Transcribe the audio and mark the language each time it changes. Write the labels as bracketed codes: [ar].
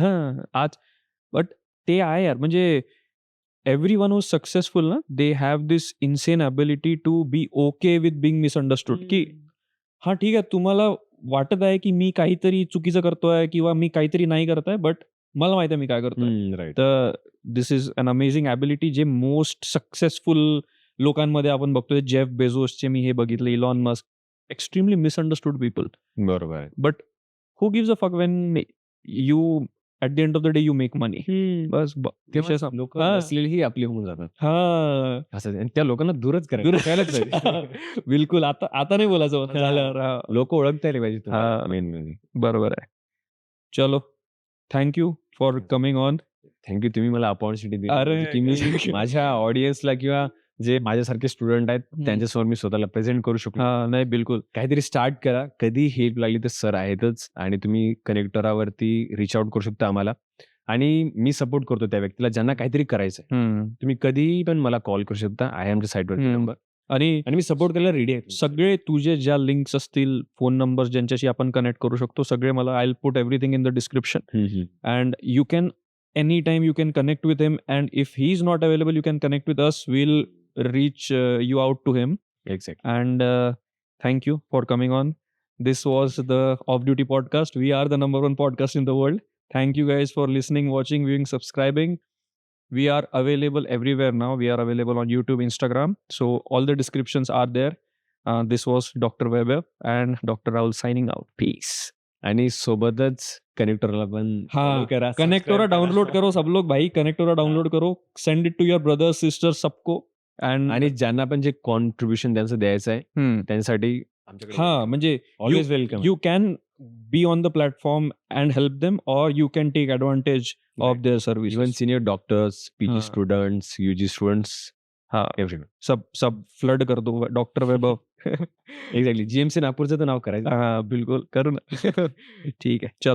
[mr] हां, बट ते आहे यार म्हणजे [en] everyone who's successful [mr] ना, [en] they have this insane ability to be okay with being misunderstood, [mr] की हां, ठीक आहे तुम्हाला वाटत आहे, की मी काहीतरी चुकीचं करतोय किंवा मी काहीतरी नाही करत आहे, बट मला माहिती आहे मी काय करतोय. [en] Right. तर this is an amazing ability जे most successful [mr] लोकांमध्ये आपण बघतोय. जेफ बेझोसचे मी हे बघितलं, Elon Musk, [en] Extremely misunderstood people. [mr] बरोबर आहे. [en] But who gives a fuck when you at the end of the day you make money. [mr] बस विषय तेव्हा लोकं हां. बसलेली आपली होऊन जातात. हां. असं आणि त्या लोकांना दूरच करायचं. दूर कळायलाच पाहिजे. बिलकुल. आता नाही बोलायचं होतं झाल्यावर. हां. लोकं ओळखता आले पाहिजे तुम्हाला हां. मेन म्हणजे. बरोबर आहे. [en] चलो, thank you for coming on. [mr] Thank you तुम्ही मला अपॉर्च्युनिटी दिली. अरे, म्हणजे की मी माझ्या ऑडियन्सला किंवा जे माझ्यासारखे स्टुडंट आहेत त्यांच्यासमोर मी स्वतःला प्रेझेंट करू शकतो. हां, नाही बिलकुल. काहीतरी स्टार्ट करा. कधी हेल्प लागली तर सर आहेतच आणि तुम्ही कनेक्टरावरती रिच आउट करू शकता आम्हाला आणि मी सपोर्ट करतो त्या व्यक्तीला ज्यांना काहीतरी करायचंय. तुम्ही कधीही पण मला कॉल करू शकता. आहे आमच्या साईटवरती नंबर आणि मी सपोर्ट करायला रेडी आहे. सगळे तुझे ज्या लिंक्स असतील, फोन नंबर्स ज्यांच्याशी आपण कनेक्ट करू शकतो, सगळे मला [en] I will put everything in the description and you can anytime you can connect with him, and if he's not available you can connect with us. We'll reach you out to him. Exactly. And thank you for coming on. This was the Off Duty podcast. We are the #1 podcast in the world. Thank you guys for listening, watching, viewing, subscribing. We are available everywhere now. We are available on YouTube, Instagram, so all the descriptions are there. This was Dr. Weber and Dr. Rahul signing out. Peace. [mr] आणि सोबतच कनेक्टरला पण हाँ, करा. [hi] कनेक्टोरा download करो सब लोग भाई. कनेक्टोरा download करो. [en] Send it to your brothers sisters सबको. [mr] आणि ज्यांना पण जे कॉन्ट्रीब्युशन त्यांचं द्यायचं आहे त्यांच्यासाठी हां, म्हणजे [en] Always welcome. You can be on the platform and help them, or you can take advantage of Right. their services. Even senior doctors, PG हाँ. Students, UG students, हाँ, everyone. [hi] सब फ्लड कर दो डॉक्टर वैभव. [mr] Exactly. GMC नागपूरचं तर नाव करायचं. [hi] हाँ बिल्कुल करो ना. ठीक है, चलो,